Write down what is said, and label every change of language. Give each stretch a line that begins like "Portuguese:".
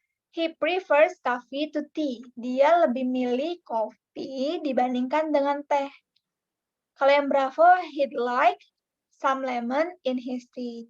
English: He prefers coffee to tea.
Indonesian: Dia lebih milih kopi dibandingkan dengan teh. Kalau yang
English: Bravo, he'd like some lemon in his tea.